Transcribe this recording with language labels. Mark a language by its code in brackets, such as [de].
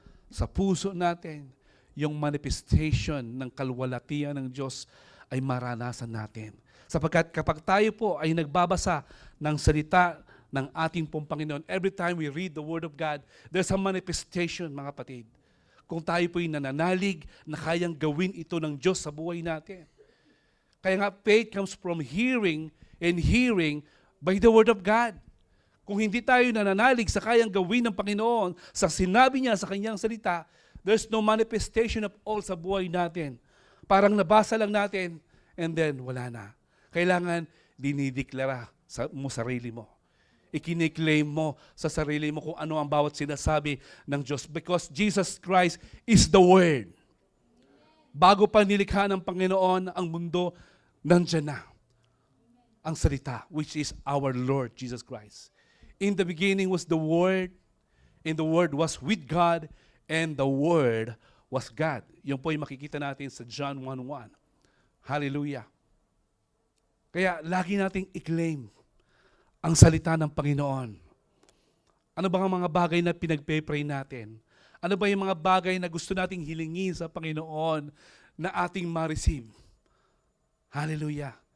[tl] Sa puso natin, yung manifestation ng kalwalatian ng Diyos ay maranasan natin. Sapagkat kapag tayo po ay nagbabasa ng salita ng ating pong Panginoon, [en] every time we read the Word of God, there's a manifestation, [tl] mga kapatid. Kung tayo po'y nananalig na kayang gawin ito ng Diyos sa buhay natin. Kaya nga, [en] faith comes from hearing and hearing by the Word of God. [tl] Kung hindi tayo nananalig sa kayang gawin ng Panginoon, sa sinabi niya sa kanyang salita, [en] there's no manifestation of all [tl] sa buhay natin. Parang nabasa lang natin and then wala na. Kailangan dinideklara mo sarili mo. Ikiniklaim mo sa sarili mo kung ano ang bawat sinasabi ng Diyos. [en] Because Jesus Christ is the Word. [tl] Bago pa nilikha ng Panginoon ang mundo, nandyan na ang salita, [en] which is our Lord Jesus Christ. In the beginning was the Word, and the Word was with God, and the Word was God. [tl] Yun po yung makikita natin sa John 1:1. Hallelujah. Kaya lagi nating i-claim ang salita ng Panginoon. Ano ba ang mga bagay na pinagpe-pray natin? Ano ba yung mga bagay na gusto nating hilingin sa Panginoon na ating ma-receive? Hallelujah.